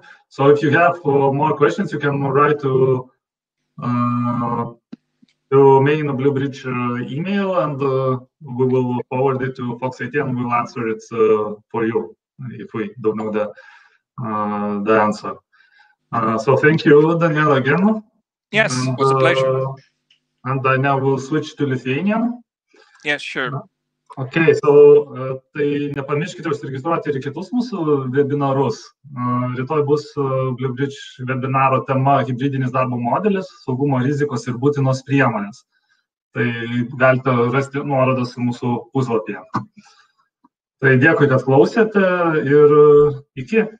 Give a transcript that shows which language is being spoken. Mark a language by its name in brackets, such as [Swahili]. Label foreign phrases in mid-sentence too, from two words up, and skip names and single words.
[English] So if you have more questions, you can write to main Bluebridge email, and we will forward it to Fox IT, and we'll answer it for you if we don't know the answer. So thank you, Daniel, again. Yes, it was a pleasure. And I now will switch to Lithuanian. Yes, sure. Okay, so [Lithuanian] tai nepamirškite užsiregistruoti ir kitus mūsų webinarus. Rytoj bus Bluebridge webinaro tema hibridinis darbo modelis, saugumo rizikos ir būtinos priemonės. Tai galite rasti nuorodas mūsų puslapyje. Tai dėkui, kad klausėte ir iki.